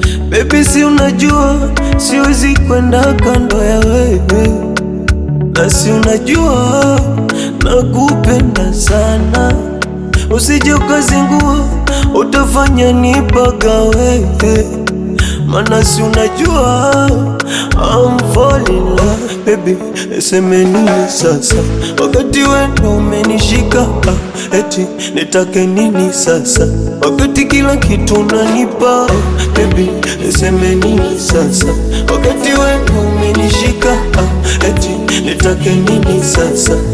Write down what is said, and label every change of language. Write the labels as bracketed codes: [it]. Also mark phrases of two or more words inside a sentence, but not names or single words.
[sw] Baby, si unajua siwezi kwenda kando ya wewe, na si unajua nakupenda sana. Usije ukazingua, utafanya nipagawe. Mana si unajua [en] I'm falling in love. [sw] Baby, niseme nini sasa? Wakati wewe ndo umenishika, ah, eti nitake nini sasa? Wakati kila kitu unanipa, ah, baby, niseme nini sasa? Wakati wewe ndo umenishika, ah, eti nitake nini sasa?